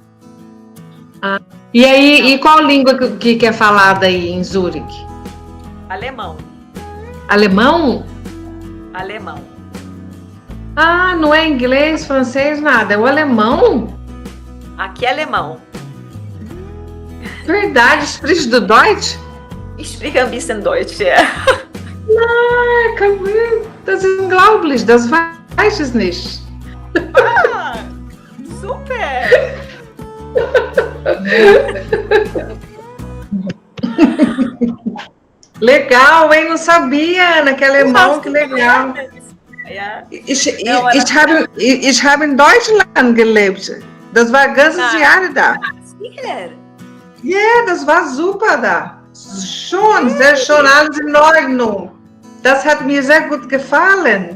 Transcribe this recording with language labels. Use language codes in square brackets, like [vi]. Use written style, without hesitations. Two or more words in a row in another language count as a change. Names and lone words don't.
[pt] E aí, e qual língua que é falada aí em Zurique? Alemão. Alemão? Alemão. Ah, não é inglês, francês, nada. É o alemão? Aqui é alemão. Verdade, [de] sprichst du Deutsch? Ich spreche ein bisschen Deutsch, ja. Das ist unglaublich, das weiß ich nicht. Ah, super! [pt] Legal, hein? Não sabia, Ana, que alemão, que legal. [de] Ja. Ich habe in Deutschland gelebt. Das war ganzes Jahr da. Sicher? Ja, das war super da. Schon, sehr schön, alles in Ordnung. Das hat mir sehr gut gefallen.